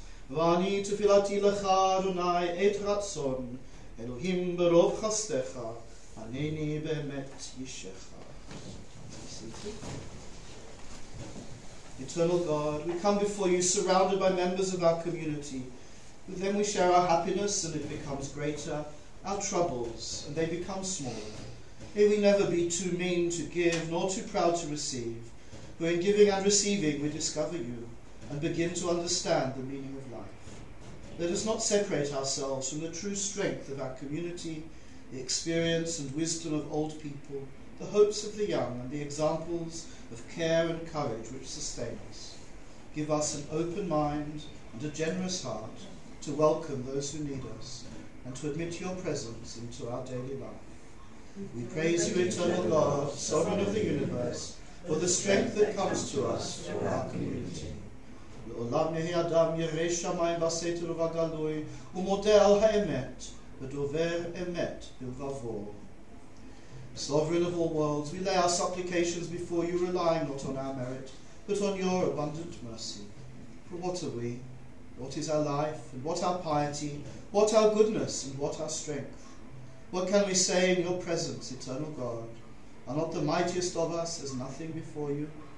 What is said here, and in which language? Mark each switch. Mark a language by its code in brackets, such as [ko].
[he] ואני תפילתי לך אדוני את רצון אלוהים ברוב חסדך ענני באמת אישך. [en] Eternal God, we come before you surrounded by members of our community. With them we share our happiness and it becomes greater, our troubles and they become smaller. May we never be too mean to give nor too proud to receive, for in giving and receiving we discover you and begin to understand the meaning of life. Let us not separate ourselves from the true strength of our community, the experience and wisdom of old people, the hopes of the young, and the examples of care and courage which sustain us. Give us an open mind and a generous heart to welcome those who need us and to admit your presence into our daily life. We praise you, eternal God, sovereign of the universe, for the strength that comes to us through our community. [he] לעולם יהי אדם ירא שמיים בסתר ובגלוי ומודה על האמת ודובר אמת בלבבו. [en] Sovereign of all worlds, we lay our supplications before you, relying not on our merit, but on your abundant mercy. For what are we? What is our life? And what our piety? What our goodness? And what our strength? What can we say in your presence, eternal God? Are not the mightiest of us as nothing before you?